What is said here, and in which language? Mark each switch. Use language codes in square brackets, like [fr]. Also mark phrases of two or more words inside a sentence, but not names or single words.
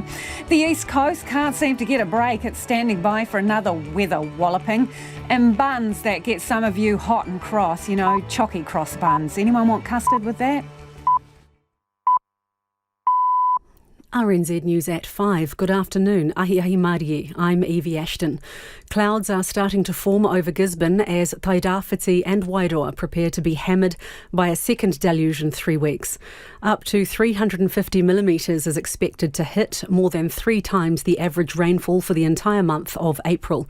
[en] The East Coast can't seem to get a break. It's standing by for another weather walloping. And buns that get some of you hot and cross, chalky cross buns. Anyone want custard with that? RNZ News at 5. Good afternoon. [mi] Ahi ahi Mārie. [en] I'm Evie Ashton. Clouds are starting to form over Gisborne as Tairāwhiti and Wairoa prepare to be hammered by a second deluge in 3 weeks. Up to 350 millimetres is expected to hit, more than 3 times the average rainfall for the entire month of April.